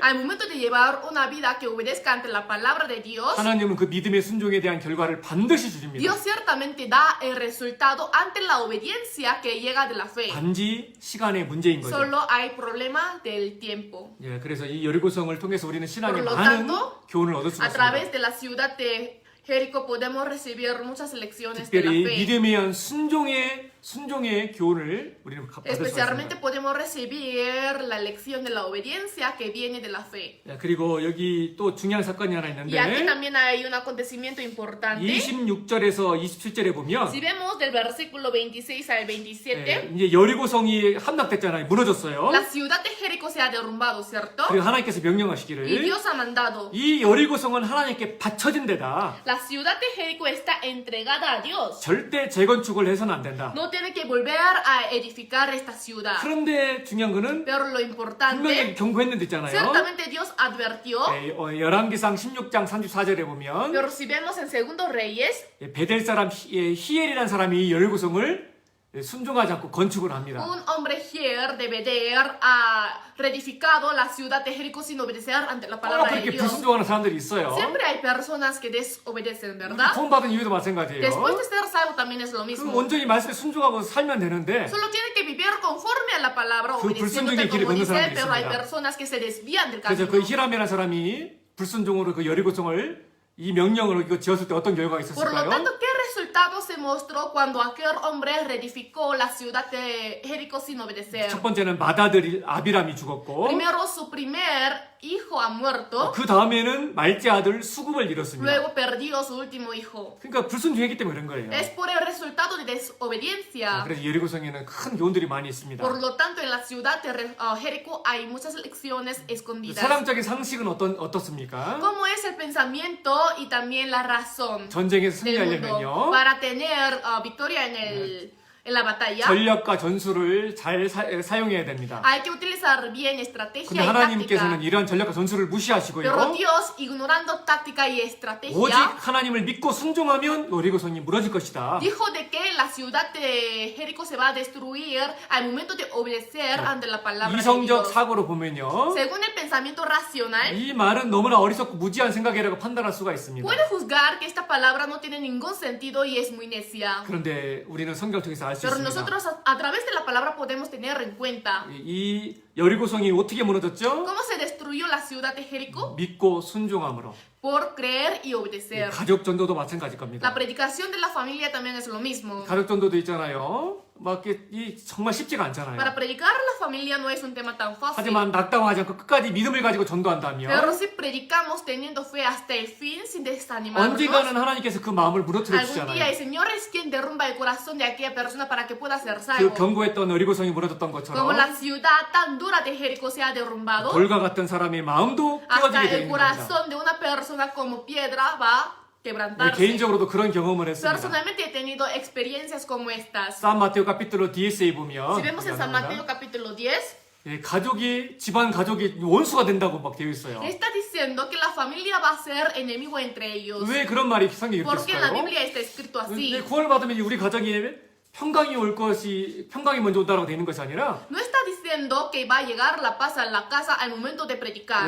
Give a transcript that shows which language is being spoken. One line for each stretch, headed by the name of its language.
Spanish: Al momento de llevar una vida que obedezca ante la palabra de Dios,
Korean: 하나님은 그 믿음의 순종에 대한 결과를 반드시 주십니다.
Spanish: Dios ciertamente da el resultado ante la obediencia que llega de la fe.
Korean: 단지 시간의 문제인 거죠.
Spanish: Solo hay problema del tiempo.
Korean: 예, 그래서 이 여리고성을 통해서 우리는 신앙의
Spanish: Por lo
Korean: 많은
Spanish: tanto,
Korean: 교훈을 얻을 수가
Spanish: A
Korean: 있습니다.
Spanish: través de la ciudad de Jericó podemos recibir muchas lecciones de la
Korean: 특별히
Spanish: fe.
Korean: 믿음에 의한 순종의 교훈을 우리는 받을 수가
Spanish: Especialmente
Korean: 있습니다.
Spanish: podemos recibir la lección de la obediencia que viene de la fe.
Korean: 예, 그리고 여기 또 중요한 사건이 하나
Spanish: Y aquí
Korean: 있는데
Spanish: también hay un acontecimiento importante.
Korean: 26절에서 27절에 보면
Spanish: Si vemos del versículo 26 al 27,
Korean: 예, 이제 여리고성이 함락됐잖아요. 무너졌어요.
Spanish: la ciudad de Jericó se ha derrumbado, ¿cierto?
Korean: 그리고 하나님께서
Spanish: Y
Korean: 명령하시기를
Spanish: Dios ha mandado.
Korean: 이 여리고성은 하나님께 바쳐진 데다.
Spanish: La ciudad de Jericó está entregada a Dios.
Korean: 절대 재건축을 해서는 안 된다.
Spanish: No tiene que volver a edificar esta ciudad.
Korean: 그런데 중요한 거는
Spanish: Pero lo importante,
Korean: 분명히 경고했는데 있잖아요.
Spanish: ciertamente Dios advirtió.
Korean: 열왕기상 16장 34절에 보면
Spanish: Pero si vemos en Segundo Reyes,
Korean: 베델 사람 히엘이라는 사람이 이 여리고성을 순종하지 않고 건축을 합니다.
Spanish: un hombre Hier de Beder ha reedificado la ciudad de Jericó sin obedecer ante la palabra de
Korean: 그렇게
Spanish: Dios.
Korean: 불순종하는 사람들이 있어요.
Spanish: Siempre hay personas que desobedecen, ¿verdad?
Korean: 구원 받은 이유도 마찬가지예요.
Spanish: Después de ser salvo también es lo
Korean: 그
Spanish: mismo.
Korean: 온전히 말씀에 순종하고 살면 되는데
Spanish: Solo tiene que vivir conforme a la palabra,
Korean: 그
Spanish: obedeciéndote
Korean: 불순종의 길을
Spanish: como
Korean: 걷는
Spanish: dice,
Korean: 사람들이
Spanish: pero hay
Korean: 있습니다.
Spanish: personas que se desvían del
Korean: 그래서
Spanish: camino.
Korean: 그 히람이라는 사람이 불순종으로 그 여리고성을 이 명령으로 이거 지었을 때 어떤 결과가
Spanish: Por lo
Korean: 있었을까요?
Spanish: tanto, ¿qué resultado se mostró cuando aquel hombre reedificó la ciudad de Jericó sin obedecer?
Korean: 첫 번째는 맏아들 아비람이 죽었고
Spanish: Primero, su primer hijo ha muerto,
Korean: 그 다음에는 말째 아들 수굽을 잃었습니다.
Spanish: luego perdió su último hijo.
Korean: 그러니까 불순종했기 때문에 그런 거예요.
Spanish: Es por el resultado de desobediencia.
Korean: 그래서 여리고성에는 큰 교훈들이 많이 있습니다.
Spanish: Por lo tanto, en la ciudad de Jericó hay muchas lecciones escondidas.
Korean: 사람적인 상식은 어떻습니까?
Spanish: ¿Cómo es el pensamiento y también la razón
Korean: 전쟁에서
Spanish: del mundo?
Korean: 승리하려면요
Spanish: Para tener victoria en la batalla,
Korean: 전략과 전술을 잘 사용해야 됩니다.
Spanish: hay que utilizar bien estrategia
Korean: 근데
Spanish: y
Korean: 하나님께서는
Spanish: táctica.
Korean: 이러한 전략과 전술을
Spanish: Pero
Korean: 무시하시고요.
Spanish: Dios, ignorando táctica y
Korean: 오직
Spanish: estrategia,
Korean: 하나님을 믿고 순종하면 여리고성이 무너질 것이다.
Spanish: dijo de que la ciudad de Jericó se va a destruir al momento de obedecer ante la palabra de
Korean: 이성적
Spanish: Dios.
Korean: 사고로 보면요.
Spanish: Según el pensamiento racional,
Korean: 이 말은 너무나 어리석고 무지한 생각이라고 판단할 수가 있습니다.
Spanish: puede juzgar que esta palabra no tiene ningún sentido y es muy necia.
Korean: 그런데 우리는 성경을 통해서 알 수
Spanish: Pero
Korean: 있습니다.
Spanish: nosotros a través de la palabra podemos tener en cuenta
Korean: 이 여리고성이 어떻게 무너졌죠?
Spanish: cómo se destruyó la ciudad de Jericó
Korean: 믿고 순종함으로.
Spanish: por creer y obedecer.
Korean: 가족 전도도 마찬가지일 겁니다.
Spanish: La predicación de la familia también es lo mismo.
Korean: 가족 전도도 있잖아요. 막 이게 정말 쉽지가 않잖아요.
Spanish: Para predicar a la familia no es un tema tan fácil.
Korean: 하지만 낙담하지 않고 끝까지 믿음을 가지고
Spanish: Pero
Korean: 전도한다면
Spanish: si predicamos teniendo fe hasta el fin sin desanimarnos,
Korean: 언젠가는 하나님께서 그 마음을 무너뜨려
Spanish: algún día el
Korean: 주시잖아요.
Spanish: Señor es quien derrumba el corazón de aquella persona para que pueda ser
Korean: 그
Spanish: salvo.
Korean: 견고했던 여리고성이 무너졌던
Spanish: Como
Korean: 것처럼
Spanish: la ciudad tan dura de Jericó se ha derrumbado,
Korean: 돌과 같은 사람의 마음도
Spanish: hasta
Korean: 깨어지게 되어
Spanish: el
Korean: 있는 겁니다.
Spanish: corazón de una persona como piedra va a
Korean: 네,
Spanish: quebrantarse.
Korean: 개인적으로도 그런 경험을 했습니다.
Spanish: Personalmente he tenido experiencias como estas. 산 마테오 카피틀로 DS에 Si
Korean: 보면
Spanish: vemos en San Mateo capítulo 10,
Korean: 예, 집안 가족이 원수가 된다고 막 되어 있어요.
Spanish: está diciendo que la familia va a ser enemigo entre ellos.
Korean: 왜 그런 말이 성경에 이렇게
Spanish: Porque en la
Korean: 있을까요?
Spanish: Biblia está escrito
Korean: 근데
Spanish: así.
Korean: 구원을 받으면 우리 가정이 평강이 먼저 온다라고 되는 것이 아니라
Spanish: No está diciendo que va a llegar la paz a la casa al momento de predicar,